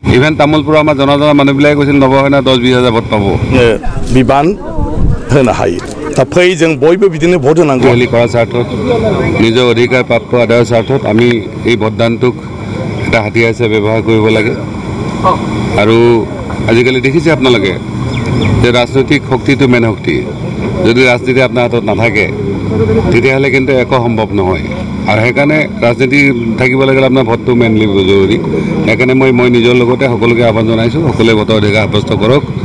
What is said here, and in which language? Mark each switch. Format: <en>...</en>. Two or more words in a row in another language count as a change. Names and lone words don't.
<as>ইভেন তামোলপুৰৰ আমাৰ জনা মানুহবিলাকে কৈছিল নৱসেনা 10-20 হাজাৰ ভোট পাব</as> <brx>বিবান होनो हायो दा फै जों बयबो बिदिनो भोट होनांगौ</brx> <as>হেলি কৰাৰ স্বাৰ্থত নিজৰ অধিকাৰ প্ৰাপ্ত আদায়ৰ স্বাৰ্থত আমি এই ভোটদানটোক এটা হাতিয়াৰ হিচাপে ব্যৱহাৰ কৰিব লাগে আৰু আজিকালি দেখিছে আপোনালোকে যে ৰাজনৈতিক শক্তিটো মেইন শক্তি যদি ৰাজনীতি আপোনাৰ হাতত নাথাকে তেতিয়াহ'লে কিন্তু একো সম্ভৱ নহয় আৰু সেইকাৰণে ৰাজনীতি থাকিব লাগিলে আপোনাৰ ভোটটো মেইনলি জৰুৰী সেইকাৰণে মই নিজৰ লগতে সকলোকে আহ্বান জনাইছোঁ সকলোৱে ভোটৰ অধিকাৰ সাব্যস্ত কৰক</as>